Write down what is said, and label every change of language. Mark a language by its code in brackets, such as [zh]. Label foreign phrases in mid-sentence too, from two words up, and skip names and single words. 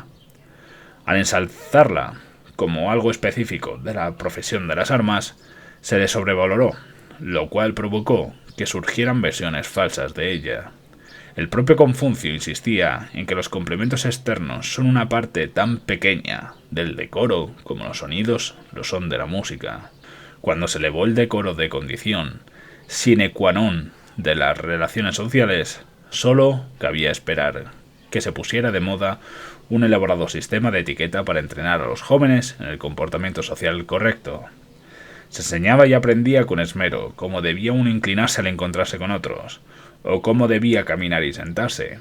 [es] Al ensalzarla como algo específico de la profesión de las armas, se le sobrevaloró, lo cual provocó que surgieran versiones falsas de ella. El propio Confucio insistía en que los complementos externos son una parte tan pequeña del decoro como los sonidos lo son de la música. Cuando se elevó el decoro de condición [la] sine qua non [es] de las relaciones sociales, solo cabía esperar que se pusiera de moda un elaborado sistema de etiqueta para entrenar a los jóvenes en el comportamiento social correcto. Se enseñaba y aprendía con esmero cómo debía uno inclinarse al encontrarse con otros, o cómo debía caminar y sentarse.